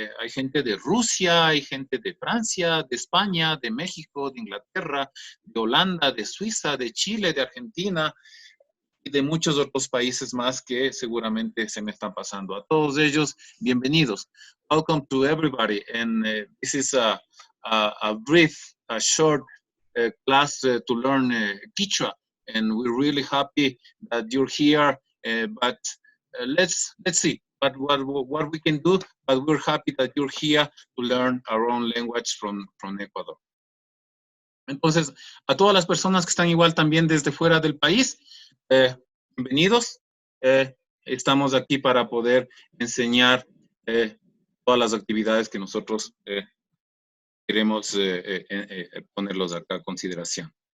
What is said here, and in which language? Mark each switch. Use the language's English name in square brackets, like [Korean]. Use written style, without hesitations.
[Spanish] Hay gente de Rusia, hay gente de Francia, de España, de México, de Inglaterra, de Holanda, de Suiza, de Chile, de Argentina y de muchos otros países más que seguramente se me están pasando. A todos ellos, bienvenidos. [English] Welcome to everybody. And this is a brief, a short class to learn Quichua. And we're really happy that you're here, but let's see what we can do, but we're happy that you're here to learn our own language from Ecuador. [Spanish] Entonces, a todas las personas que están igual también desde fuera del país, bienvenidos. Estamos aquí para poder enseñar todas las actividades que nosotros queremos ponerlos acá a consideración.